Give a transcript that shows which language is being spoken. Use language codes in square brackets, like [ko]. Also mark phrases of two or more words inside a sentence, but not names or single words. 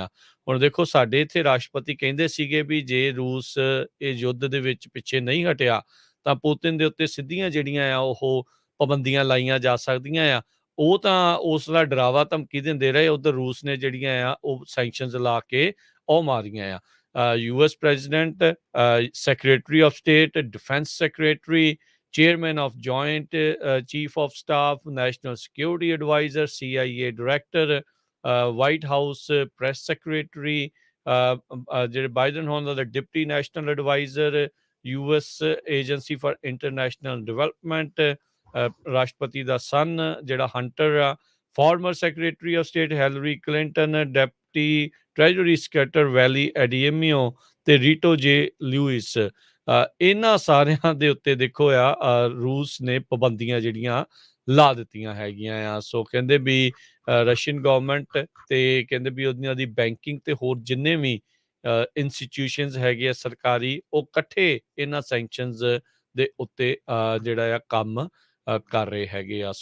[pa] ਹੁਣ ਦੇਖੋ ਸਾਡੇ ਇੱਥੇ ਰਾਸ਼ਟਰਪਤੀ ਕਹਿੰਦੇ ਸੀਗੇ ਵੀ ਜੇ ਰੂਸ ਇਹ ਯੁੱਧ ਦੇ ਵਿੱਚ ਪਿੱਛੇ ਨਹੀਂ ਹਟਿਆ ਤਾਂ ਪੁਤਿਨ ਦੇ ਉੱਤੇ ਸਿੱਧੀਆਂ ਜਿਹੜੀਆਂ ਆ ਉਹ ਪਾਬੰਦੀਆਂ ਲਾਈਆਂ ਜਾ ਸਕਦੀਆਂ ਆ। ਉਹ ਤਾਂ ਉਸ ਦਾ ਡਰਾਵਾ ਧਮਕੀ ਦਿੰਦੇ ਰਹੇ, ਉਧਰ ਰੂਸ ਨੇ ਜਿਹੜੀਆਂ ਆ ਉਹ ਸੈਂਕਸ਼ਨਸ ਲਾ ਕੇ ਉਹ ਮਾਰੀਆਂ ਆ। [en] US president, Secretary of State, Defense Secretary, Chairman of Joint Chief of Staff, National Security Advisor, CIA Director, White House Press Secretary, [pa] ਜਿਹੜੇ ਬਾਈਡਨ ਹੋਣ ਦਾ [en] Deputy National Advisor, US Agency for International Development, [pa] ਰਾਸ਼ਟਰਪਤੀ ਦਾ ਸਨ ਜਿਹੜਾ ਹੰਟਰ ਆ, [en] former Secretary of State Hillary Clinton, Deputy Treasury Secretary [pa] ਵੈਲੀ ਐਡੀਏਮੀਓ ਤੇ ਰੀਟੋ ਜੇ ਲੂਇਸ, ਇਹਨਾਂ ਸਾਰਿਆਂ ਦੇ ਉੱਤੇ ਦੇਖੋ ਰੂਸ ਨੇ ਪਾਬੰਦੀਆਂ ਜਿਹੜੀਆਂ ਲਾ ਦਿੱਤੀਆਂ ਹੈਗੀਆਂ ਆ। ਸੋ ਕਹਿੰਦੇ ਵੀ [en] Russian government [pa] ਤੇ ਕਹਿੰਦੇ ਵੀ ਉਹਨਾਂ ਦੀ ਬੈਂਕਿੰਗ ਤੇ ਹੋਰ ਜਿੰਨੇ ਵੀ ਇੰਸਟੀਟਿਊਸ਼ਨਸ ਹੈਗੇ ਆ ਸਰਕਾਰੀ, ਉਹ ਇਕੱਠੇ ਇਹਨਾਂ ਸੈਂਕਸ਼ਨਸ ਦੇ ਉੱਤੇ ਜਿਹੜਾ ਆ ਕੰਮ ਕਰ ਰਹੇ ਹੈਗੇ ਆ।